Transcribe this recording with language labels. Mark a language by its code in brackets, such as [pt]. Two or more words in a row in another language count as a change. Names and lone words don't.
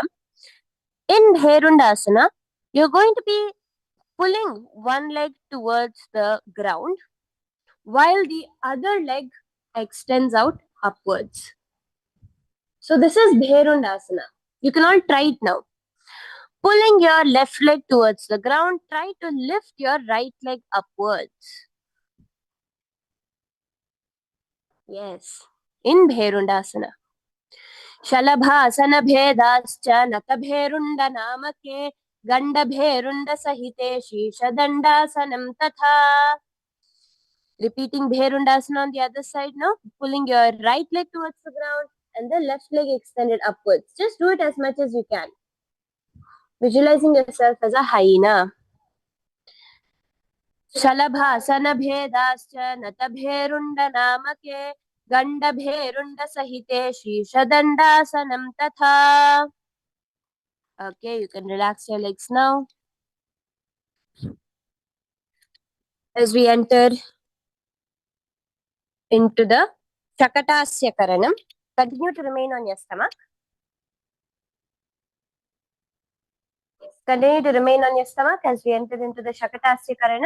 [en] In Bhairundasana, you're going to be pulling one leg towards the ground while the other leg extends out upwards. So this is Bhairundasana. You can all try it now. Pulling your left leg towards the ground, try to lift your right leg upwards. Yes, in Bhairundasana. [sa] Shalabhasana bhedascha natabherunda namake ganda bherunda sahite shishadhandasanam tatha. [en] Repeating Bhairundasana on the other side now, pulling your right leg towards the ground and the left leg extended upwards. Just do it as much as you can. Visualizing yourself as a hyena. [sa] Shalabhasana bhedascha natabherunda namake ganda bherunda sahite shishadhandasanam tatha. [en] Okay, you can relax your legs now. As we enter into the Shakatasya Karanam, continue to remain on your stomach. Continue to remain on your stomach as we enter into the Shakatasya Karanam.